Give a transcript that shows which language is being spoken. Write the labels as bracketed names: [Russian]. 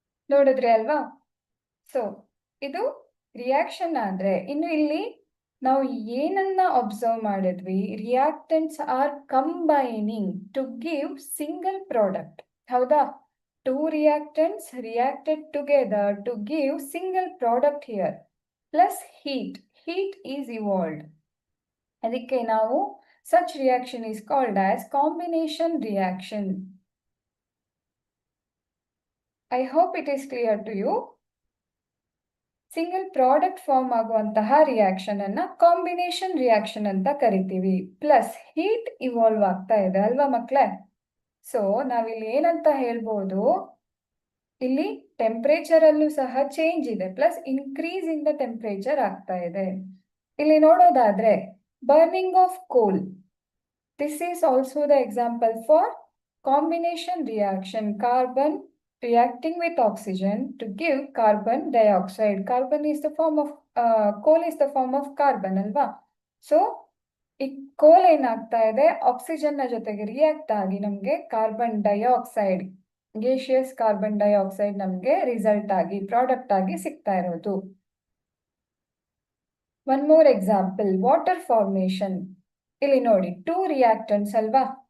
[Kannada] ನೋಡಿದ್ರಿ ಅಲ್ವಾ? ಸೊ ಇದು ರಿಯಾಕ್ಷನ್ ಆದ್ರೆ ಇನ್ನು ಇಲ್ಲಿ ನಾವು ಏನನ್ನ ಅಬ್ಸರ್ವ್ ಮಾಡಿದ್ವಿ, [English] Reactants are combining to give single product. [Kannada] ಹೌದಾ? [English] Two reactants reacted together to give single product here. Plus heat is evolved. [Kannada] ಅದಕ್ಕೆ ನಾವು [English] such reaction is called as combination reaction. I hope it is clear to you. [Kannada] Single product form ಆಗುವಂತಹ reaction ಅನ್ನ combination reaction ಅಂತ ಕರಿತೀವಿ. Plus heat evolve ಆಗ್ತಾ ಇದೆ ಅಲ್ವಾ ಮಕ್ಕಳೇ? ಸೊ ನಾವಿಲ್ಲಿ ಏನಂತ ಹೇಳ್ಬೋದು, ಇಲ್ಲಿ ಟೆಂಪರೇಚರ್ ಅಲ್ಲೂ ಸಹ ಚೇಂಜ್ ಇದೆ, [English] plus increase in the temperature [Kannada] ಆಗ್ತಾ ಇದೆ. ಇಲ್ಲಿ ನೋಡೋದಾದ್ರೆ [English] Burning of coal, this is also the example for combination reaction, carbon reacting with oxygen to give carbon dioxide. Carbon is the form of coal is the form of carbon ಅಲ್ವಾ? [Kannada] So ಈ ಕೋಲ್ ಏನಾಗ್ತಾ ಇದೆ, ಆಕ್ಸಿಜನ್ ನ ಜೊತೆಗೆ react ಆಗಿ ನಮ್ಗೆ carbon dioxide, gaseous carbon dioxide ನಮ್ಗೆ ರಿಸಲ್ಟ್ ಆಗಿ ಪ್ರಾಡಕ್ಟ್ ಆಗಿ ಸಿಗ್ತಾ ಇರೋದು. [English] One more example, water formation. [Kannada] ಇಲ್ಲಿ ನೋಡಿ, [English] Two reactants ಅಲ್ವಾ?